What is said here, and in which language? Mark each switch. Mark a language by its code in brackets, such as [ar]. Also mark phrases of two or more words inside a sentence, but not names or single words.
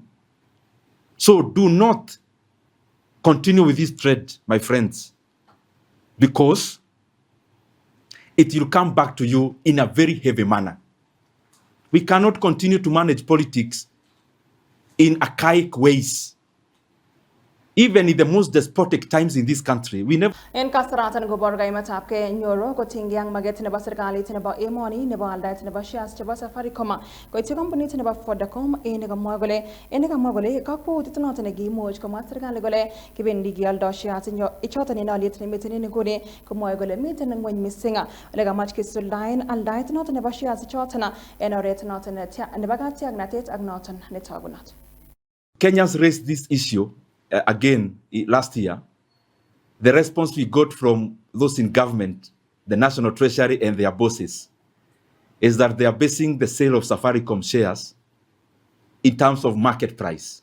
[en] So do not continue with this thread, my friends, because it will come back to you in a very heavy manner. We cannot continue to manage politics in archaic ways. Even in the most despotic times in this country, we never... [kln] En kastaratan go borga imatap ke Nyoro ko tingyang maget nebo serikali nebo emoni nebo aldat nebo shares nebo Safaricom ko ite company nebo Vodacom enega mogole ka po titanot ne gi moj ko serikali gole kibendi gi aldo shares nyo ichota ni nalit ni mitini ni gole ko mogole miten ngwen misinga lega match ke suldain aldat not nebo shares ichota na enoret not ne bagati agnatet agnoton ne tagunat. [en] Kenyans raised this issue again last year. The response we got from those in government, the National Treasury and their bosses, is that they are basing the sale of Safaricom shares in terms of market price.